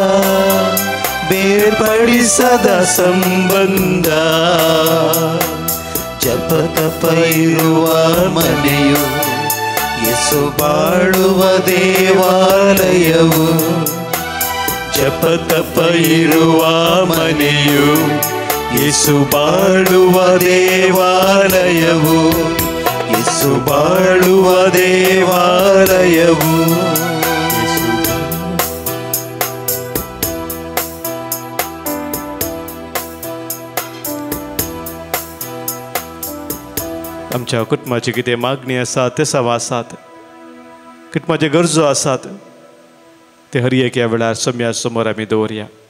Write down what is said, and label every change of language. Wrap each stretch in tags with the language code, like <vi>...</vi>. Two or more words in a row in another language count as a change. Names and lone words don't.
<kn>ಬೇರ್ಪಡಿಸದ ಸಂಬಂಧ ಜಪತಪ ಇರುವ ಮನೆಯು ಯೇಸು ಬಾಳುವ ದೇವಾಲಯವು ಜಪತಪ ಇರುವ ಮನೆಯು ಯೇಸು ಬಾಳುವ ದೇವಾಲಯವು ಯೇಸು ಬಾಳುವ ದೇವಾಲಯವು</kn> <kok>आमच्या कुटुंबाची कितें मागणी आसा ते सवा आसात कुटुंबाचे गरजो आसात ते हर एक ह्या वेळार सम्या समोर आमी दवरया</kok>